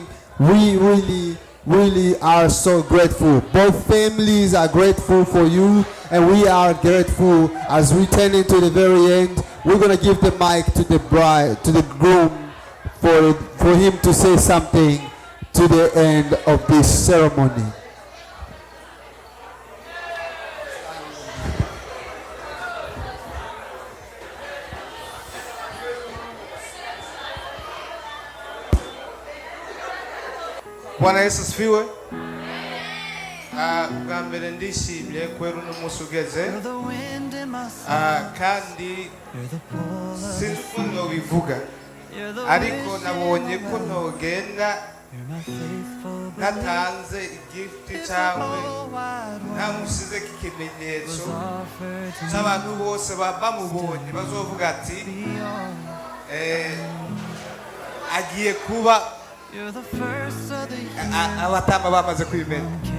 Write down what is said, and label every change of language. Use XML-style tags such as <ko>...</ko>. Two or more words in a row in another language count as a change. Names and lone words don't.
<en>We really are so grateful. Both families are grateful for you, and we are grateful. As we turn into the very end, we're gonna give the mic to the bride, to the groom, for him to say something to the end of this ceremony.</en> <sw>Bwana Yesu asifiwe.</sw> <rn>Bwa mbere ndishimye kwera uno munsi ugeze, kandi sinzi ko nobivuga, ariko nabonye ko ntogenda natanze igifti cyawe ntamusize ikimenyetso cy'abantu bose bamubonye bazovuga ati agiye kuba abatamba bamaze kwimena.</rn>